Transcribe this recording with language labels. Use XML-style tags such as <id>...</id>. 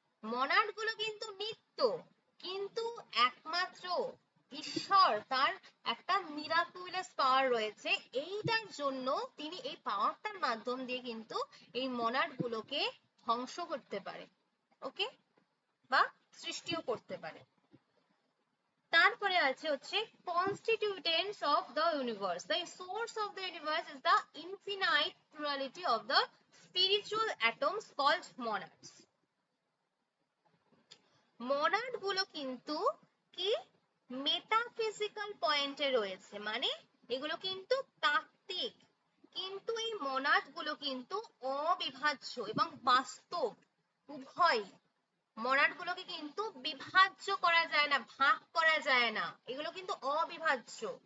<bn>Monad গুলো কিন্তু নিত্য, কিন্তু একমাত্র ঈশ্বর, তার একটা মিরাকুলাস পাওয়ার রয়েছে, এইটার জন্য তিনি এই পাওয়ারটার মাধ্যম দিয়ে কিন্তু এই মনাড গুলোকে ধ্বংস করতে পারে, ওকে, বা সৃষ্টিও করতে পারে। তারপরে আছে হচ্ছে</bn> <en>constituents of the universe. The source of the universe is the infinite plurality of the spiritual atoms called monads.</en> <bn>Monad গুলো কিন্তু কি মেটাফিজিক্যাল পয়েন্টে রয়েছে, মানে এগুলো কিন্তু তাত্ত্বিক, কিন্তু এই মনাড গুলো কিন্তু অবিভাজ্য এবং বাস্তব উভয়। মনাড গুলোকে কিন্তু বিভাজ্য করা যায় না, ভাগ করা যায় না, এগুলো কিন্তু অবিভাজ্য।</bn>